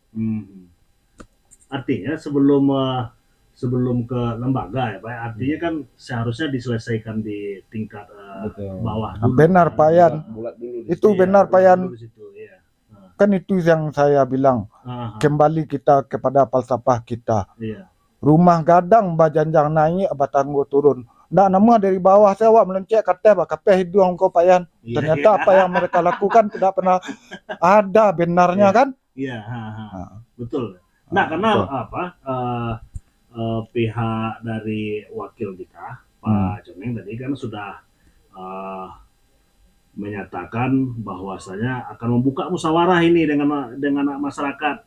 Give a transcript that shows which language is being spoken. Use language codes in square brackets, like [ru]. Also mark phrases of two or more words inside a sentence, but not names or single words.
[id] Artinya sebelum ke lembaga ya Pak, artinya kan seharusnya diselesaikan di tingkat bawah dulu. Benar Pak Yan. Bulat dulu. Itu benar Pak Yan. Dulu di situ, iya. Kan itu yang saya bilang. Kembali kita kepada falsafah kita. Iya. [min] Rumah gadang bajanjang naik batanggo turun. Ndak nama dari bawah saya awak melencek kata bakapeh hidung kau Pak Yan. [id] Iya. Ternyata apa yang mereka lakukan tidak pernah ada benarnya kan? Iya. Betul. Nah karena betul. apa? Pihak dari wakil kita Pak Coneng tadi kan sudah menyatakan bahwasanya akan membuka musyawarah ini dengan masyarakat.